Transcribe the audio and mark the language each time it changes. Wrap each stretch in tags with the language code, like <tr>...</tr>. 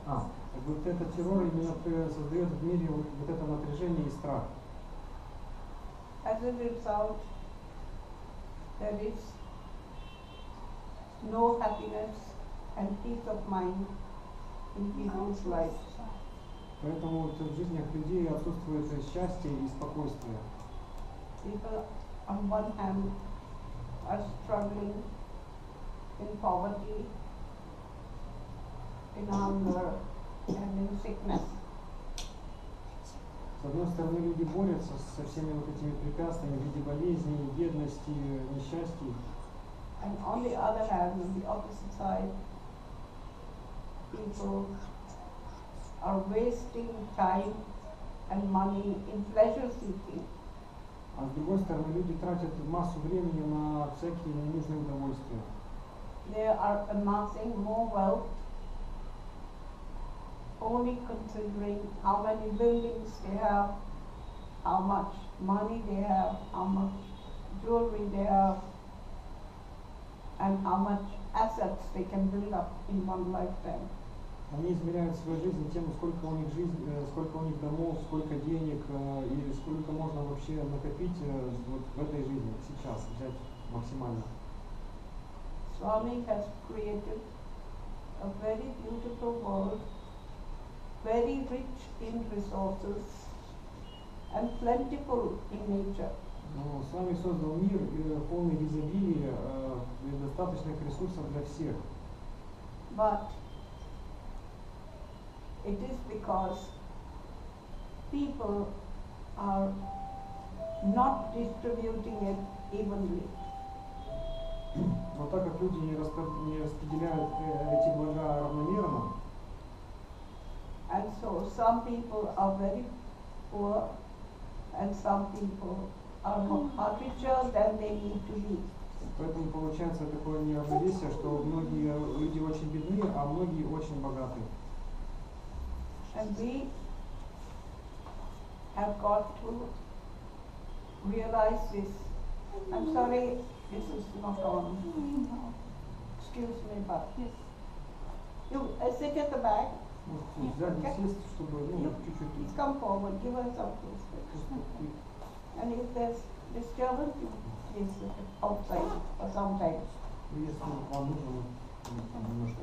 <ru>Вот этот террор именно создает в мире вот это напряжение и страх.</ru> <en>As a result, there is no happiness and peace of mind in people's lives.</en> <ru>Поэтому вот в жизнях людей отсутствует счастье и спокойствие.</ru> <en>People on one hand are struggling in poverty, in hunger and in sickness.</en> <ru>С одной стороны, люди борются со всеми вот этими препятствиями в виде болезней, бедности, несчастий.</ru> <en>And on the other hand, on the opposite side, people are wasting time and money in pleasure seeking.</en> <ru>А с другой стороны, люди тратят массу времени на всякие ненужные удовольствия.</ru> <en>They are amassing more wealth, only considering how many buildings they have, how much money they have, how much jewelry they have, and how much assets they can build up in one lifetime.</en> <ru>Они измеряют свою жизнь тем, сколько у них сколько у них домов, сколько денег и сколько можно вообще накопить вот в этой жизни сейчас, взять максимально.</ru> <en>Swami has created a very beautiful world, very rich in resources and plentiful in nature.</en> <ru>Но с вами создал мир полный изобилия и достаточных ресурсов для всех.</ru> <en>But it is because people are not distributing it evenly.</en> <ru>Но так как люди не распределяют эти блага равномерно,</ru> <en>And so some people are very poor and some people are richer than they need to be.</en> <ru>поэтому получается такое неравновесие, что многие люди очень бедны, а многие очень богаты.</ru> <en>And we have got to realize this. I'm sorry, this is not on. Excuse me, but you sit at the back.</en> <ru>Можете сзади сесть, чтобы чуть-чуть.</ru> <en>Please come forward, give us some space. And if there's disturbance, you please outside for some time.</en> <ru>Если вам нужно, немножко.</ru>